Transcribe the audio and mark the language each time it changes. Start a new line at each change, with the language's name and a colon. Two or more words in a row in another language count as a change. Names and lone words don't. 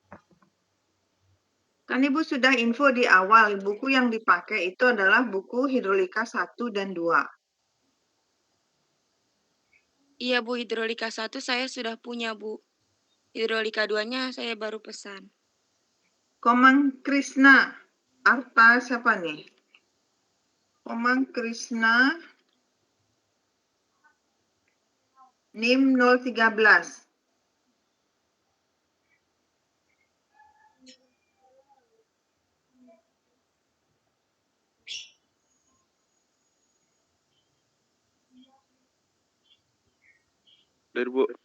Indonesian: Kan Ibu sudah info di awal, buku yang dipakai itu adalah buku hidrolika 1 dan 2. Iya, Bu. Hidrolika 1 saya sudah punya, Bu. Hidrolika 2-nya saya baru pesan. Komang Krisna, Arta siapa nih? Komang Krisna, NIM 013. Hadir, Bu.